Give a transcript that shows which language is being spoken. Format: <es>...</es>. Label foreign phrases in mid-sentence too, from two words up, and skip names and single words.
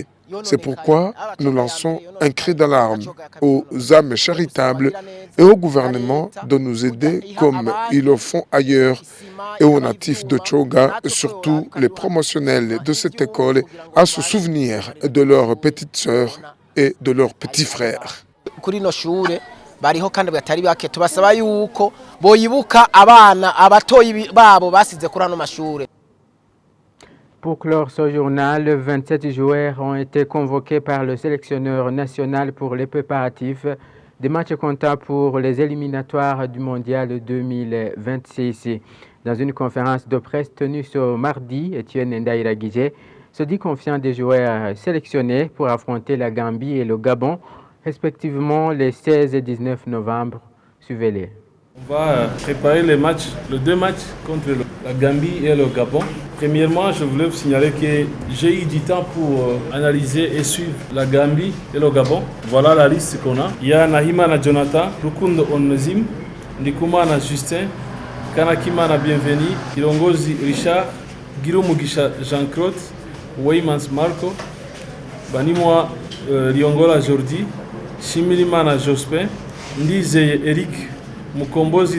<fr>C'est pourquoi nous lançons un cri d'alarme aux âmes charitables et au gouvernement de nous aider comme ils le font ailleurs et aux natifs de Tchoga, surtout les promotionnels de cette école, à se souvenir de leurs petites sœurs et de leurs petits frères.</fr> <rn>Bariho kandi batari bake tubasaba yuko boyibuka abana abatoyi babo basize kuri ano mashure.</rn> <fr>Pour clore ce journal, 27 joueurs ont été convoqués par le sélectionneur national pour les préparatifs des matchs comptables pour les éliminatoires du Mondial 2026. Dans une conférence de presse tenue ce mardi, Etienne Ndairagije se dit confiant des joueurs sélectionnés pour affronter la Gambie et le Gabon, respectivement les 16 et 19 novembre. Suivez-les. On va préparer les 2 matchs contre la Gambie et le Gabon. Premièrement, je voulais vous signaler que j'ai eu du temps pour analyser et suivre la Gambie et le Gabon. Voilà la liste qu'on a. Il y a Nahimana Jonathan, Rukundo Onezim, Ndikumana Justin, Kanakimana Bienveni, Kilongozi Richard, Giro Mugisha Jean-Claude, Weymans Marco, Banimwa Liongola Jordi, Shimirimana Jospin, Ndizeye Eric, Mukombozi</fr>